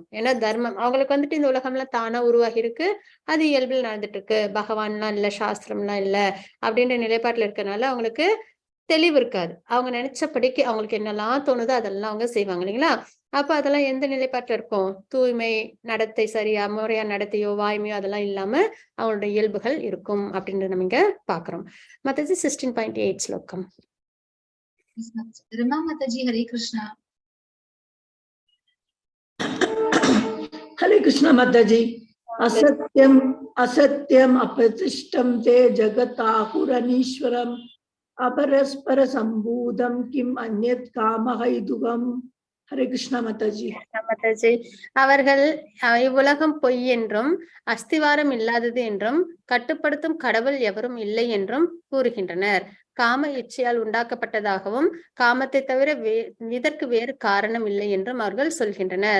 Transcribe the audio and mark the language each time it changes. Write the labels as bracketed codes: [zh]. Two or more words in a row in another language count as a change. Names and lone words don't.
[ta] ஏன்னா தர்மம் அவங்களுக்கு வந்துட்டு இந்த உலகம்லாம் தானா உருவாகி இருக்கு, அது இயல்பில் நடந்துட்டு இருக்கு, பகவான்லாம் இல்ல, சாஸ்திரம்லாம் இல்ல அப்படின்ற நிலைப்பாட்டுல இருக்கனால அவங்களுக்கு தெளிவு இருக்காது. அவங்க நினைச்சபடிக்கு அவங்களுக்கு என்னெல்லாம் தோணுதோ அதெல்லாம் அவங்க செய்வாங்க இல்லைங்களா? அப்ப அதெல்லாம் எந்த நிலைப்பாட்டுல இருக்கும்? தூய்மை, நடத்தை சரியா, முறையா நடத்தையோ வாய்மையோ அதெல்லாம் இல்லாம அவங்களோட இயல்புகள் இருக்கும் அப்படின்றத நம்ம இங்க பாக்குறோம். மத்தது 16.8 ஸ்லோகம். [hi] रमा माताजी हरे कृष्णा। हरे कृष्णा माताजी। [sa] असत्यम अप्रतिष्ठम ते जगताहुरनीश्वरम अपरस्पर संबूधम किम अन्यत् कामहैतुकम। [hi] हरे कृष्णा माताजी। [ta] மாதாஜி, அவர்கள் இவ்வுலகம் பொய் என்றும் அஸ்திவாரம் இல்லாதது என்றும் கட்டுப்படுத்தும் கடவுள் எவரும் இல்லை என்றும் கூறுகின்றனர். காம இச்சையால் உண்டாக்கப்பட்டதாகவும் காமத்தை தவிர இதற்கு வேறு காரணம் இல்லை என்றும் அவர்கள் சொல்கின்றனர்.